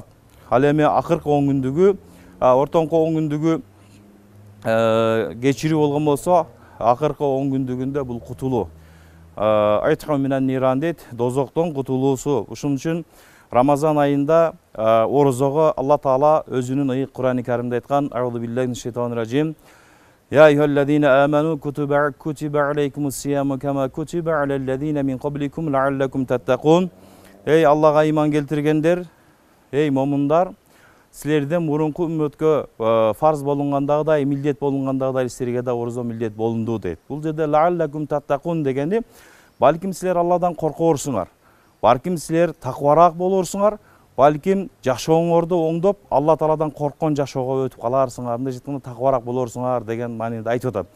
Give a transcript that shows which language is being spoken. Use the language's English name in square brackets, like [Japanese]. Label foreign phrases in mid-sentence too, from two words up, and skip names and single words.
[Kyrgyz] Ал эми акыркы 10 күндүгү, ортоңку 10 күндүгү кечирүү болгон болсо, акыркы 10 күндүгүндө бул кутулуу. Айтка менен ниран дейт, дозоктон кутулуусу. Ушун үчүн Рамазан айында орозого Алла Таала өзүнүн ыйык Кур'ан-ы Каримде айткан: [Arabic] "أعوذ بالله من الشيطان الرجيم. يا أيها الذين آمنوا كتب عليكم الصيام كما كتب على الذين من قبلكم لعلكم تتقون." [Kyrgyz] Эй Аллага иман келтиргендер, эй момундар, силерден мурунку үммөткө фарз болунгандагыдай, милдет болунгандагыдай силерге да орозо милдет болунду дейт. Бул жерде [Arabic] لعلكم تتقون [Kyrgyz] дегени балким силер Алладан коркорсуңар, балким силер таквараак болорсуңар, балким жашооңорду оңдоп Алла Тааладан корккон жашоого өтүп каларсыңар, мындай айтканда таквараак болорсуңар деген мааниде айтып атат.